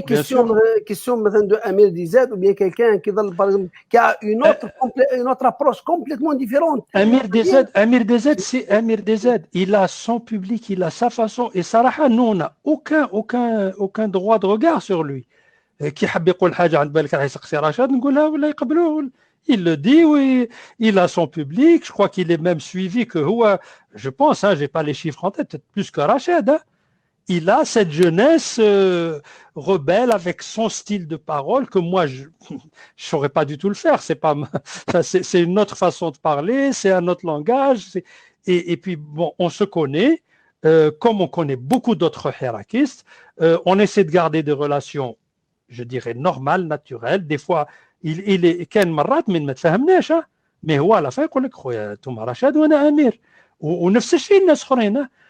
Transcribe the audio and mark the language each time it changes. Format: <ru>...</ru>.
<fr>question sûr. maintenant de Amir Dizet ou bien quelqu'un qui, par exemple, qui a une autre approche complètement différente. Amir DZ, c'est Amir DZ. Il a son public, il a sa façon. Et Saraha, nous, on n'a aucun droit de regard sur lui.</fr> <ar>كي حب يقول حاجه عند بالك راح يسقسي رشاد نقولها ولا يقبلوه.</ar> <fr>Il le dit, oui, il a son public, je crois qu'il est même suivi que Houa, je pense, hein, j'ai pas les chiffres en tête, peut-être plus que Rachid, hein. Il a cette jeunesse rebelle avec son style de parole que moi je saurais pas du tout le faire. C'est pas c'est une autre façon de parler, c'est un autre langage. Et puis bon, on se connaît comme on connaît beaucoup d'autres hirakistes. On essaie de garder des relations, je dirais normales, naturelles. Des fois, il est</fr> <ar>كان مرات من ما تفهمناش mais هو على fin يقول لك خويا انتم رشاد وانا امير ونفس الشيء الناس اخرين.</ar>